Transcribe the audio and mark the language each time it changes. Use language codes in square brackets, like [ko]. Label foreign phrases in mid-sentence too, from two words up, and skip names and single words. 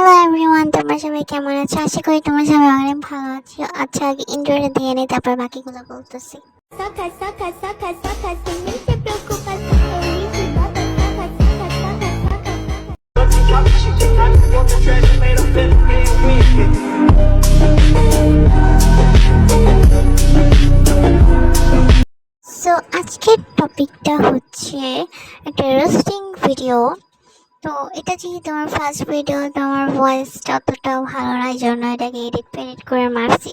[bn] এভরিওয়ান, তোমরা সবাই কেমন আছো? আশা করি তোমরা সবাই অনেক ভালো আছো। আচ্ছা, আগে ইন্ট্রোটা দিয়ে নিই, তারপর বাকিগুলো বলতেছি। [es] Saca, saca, saca, saca, sin ni te preocupas, Elige, saca, saca, saca, saca, [bn] সো আজকের টপিকটা হচ্ছে একটা [en] roasting video. [bn] তো এটা যেহেতু আমার [en] first video, [bn] তো আমার ভয়েসটা অতটাও ভালো না, এই জন্য এটাকে এডিট করে মারছি।